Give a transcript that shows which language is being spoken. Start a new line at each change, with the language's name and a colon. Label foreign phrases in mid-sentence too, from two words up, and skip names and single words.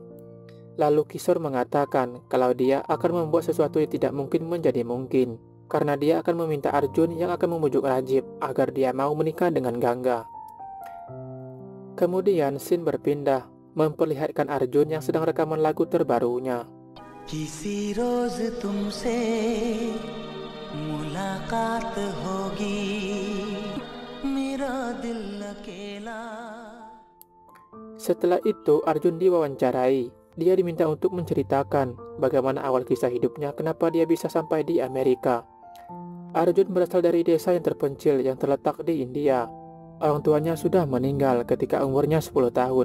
Indonesian: Lalu Kishore mengatakan kalau dia akan membuat sesuatu yang tidak mungkin menjadi mungkin, karena dia akan meminta Arjun yang akan membujuk Rajiv agar dia mau menikah dengan Ganga. Kemudian scene berpindah, memperlihatkan Arjun yang sedang rekaman lagu terbarunya.
Hindi: किसी रोज तुमसे मुलाकात होगी मेरा दिल अकेला.
Indonesian: Setelah itu Arjun diwawancarai. dia diminta untuk menceritakan bagaimana awal kisah hidupnya, kenapa dia bisa sampai di Amerika. Arjun berasal dari desa yang terpencil yang terletak di India. Orang tuanya sudah meninggal ketika umurnya 10 tahun.